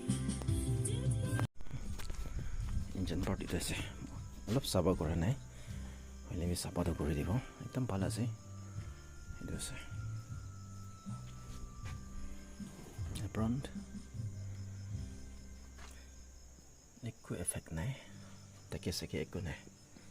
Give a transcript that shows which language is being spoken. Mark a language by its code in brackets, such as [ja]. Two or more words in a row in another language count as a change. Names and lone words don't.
[nag] engine part itu ase olop saba kora nai hoile mi saba to kori dibo ekdom bhal ase itu ase front ekku effect nai take sake ekku nai